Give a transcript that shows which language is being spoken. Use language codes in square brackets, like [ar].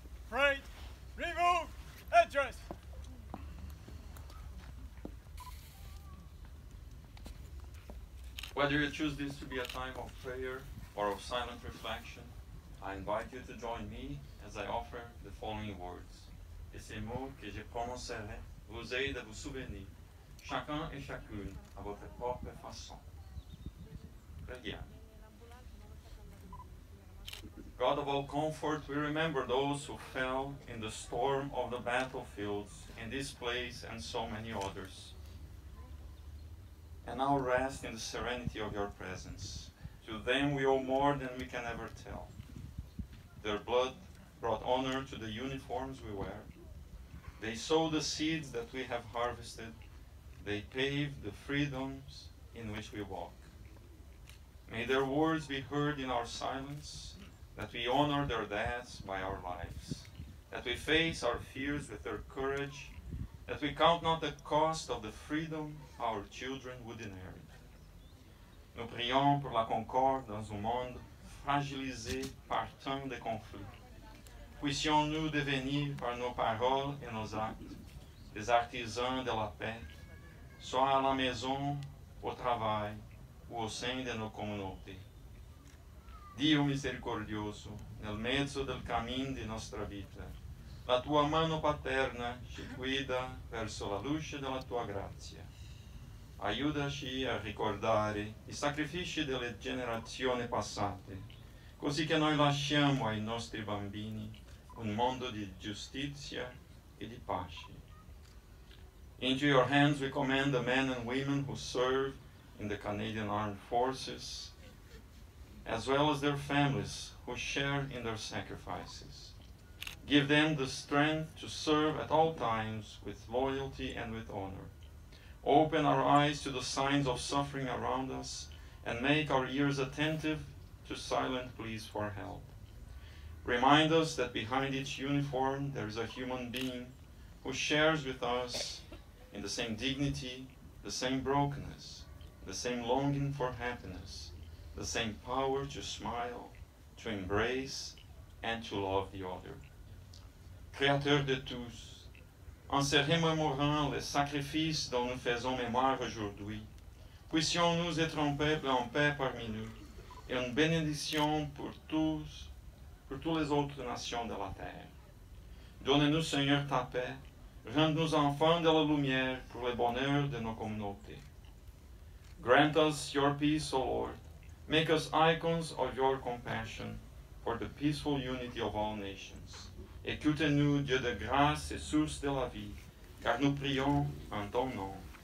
[en] Pray, remove, address. Whether you choose this to be a time of prayer or of silent reflection, I invite you to join me as I offer the following words. [fr] Et ces mots que je prononcerai vous aident à vous souvenir, chacun et chacune à votre propre façon. Prière. [en] God of all comfort, we remember those who fell in the storm of the battlefields in this place and so many others. And now rest in the serenity of your presence. To them we owe more than we can ever tell. Their blood brought honor to the uniforms we wear. They sowed the seeds that we have harvested. They paved the freedoms in which we walk. May their words be heard in our silence, that we honor their deaths by our lives, that we face our fears with their courage, that we count not the cost of the freedom our children would inherit. [fr] Nous prions pour la concorde dans un monde fragilisé par tant de conflits. Puissions-nous devenir par nos paroles et nos actes des artisans de la paix, soit à la maison, au travail ou au sein de nos communautés. [it] Dio misericordioso, nel mezzo del cammin di nostra vita, la tua mano paterna ci guida verso la luce della tua grazia. Aiutaci a ricordare i sacrifici delle generazioni passate, così che noi lasciamo ai nostri bambini un mondo di giustizia e di pace. [en] Into your hands we commend the men and women who serve in the Canadian Armed Forces, as well as their families who share in their sacrifices. Give them the strength to serve at all times with loyalty and with honor. Open our eyes to the signs of suffering around us and make our ears attentive to silent pleas for help. Remind us that behind each uniform there is a human being who shares with us in the same dignity, the same brokenness, the same longing for happiness, the same power to smile, to embrace, and to love the other. [fr] Créateur de tous, en se remémorant les sacrifices dont nous faisons mémoire aujourd'hui, puissions-nous être un peuple en paix parmi nous et une bénédiction pour toutes les autres nations de la terre. Donne-nous, Seigneur, ta paix, rends-nous enfants de la lumière pour le bonheur de nos communautés. [en] Grant us your peace, O Lord. Make us icons of your compassion for the peaceful unity of all nations. [fr] Écoute-nous, Dieu de grâce et source de la vie, car nous prions en ton nom.